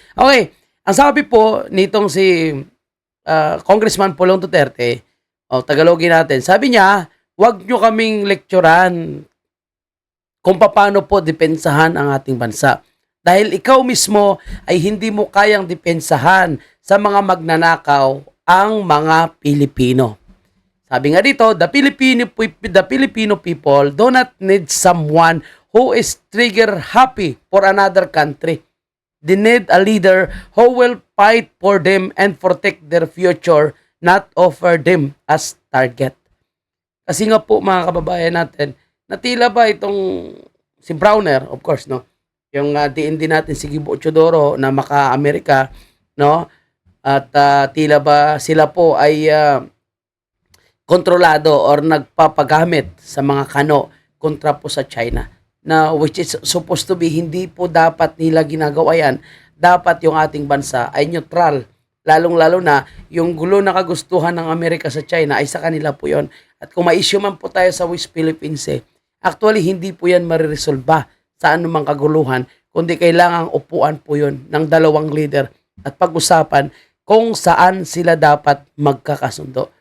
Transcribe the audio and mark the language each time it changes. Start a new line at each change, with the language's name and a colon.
Filipino: Okay, ang sabi po nitong si Congressman Pulong Duterte, Tagalogin natin, sabi niya, wag nyo kaming lekturan kung paano po depensahan ang ating bansa. Dahil ikaw mismo ay hindi mo kayang depensahan sa mga magnanakaw ang mga Pilipino. Sabi nga dito,
English: the Filipino people do not need someone who is trigger happy for another country. They need a leader who will fight for them and protect their future, not offer them as target.
Filipino: Kasi nga po mga kababayan natin, na tila ba itong si Browner, of course, no? Yung DND natin si Gibo Chodoro na maka-Amerika, no? At tila ba sila po ay kontrolado or nagpapagamit sa mga kano kontra po sa China. Na
English: which is supposed to be
Filipino: hindi po dapat nila ginagawa yan. Dapat yung ating bansa ay neutral. Lalong-lalo na yung gulo na kagustuhan ng Amerika sa China ay sa kanila po yon. At kung ma-issue man po tayo sa West Philippines, actually hindi po yan mariresolba sa anumang kaguluhan, kundi kailangang upuan po yun ng dalawang leader at pag-usapan kung saan sila dapat magkakasundo.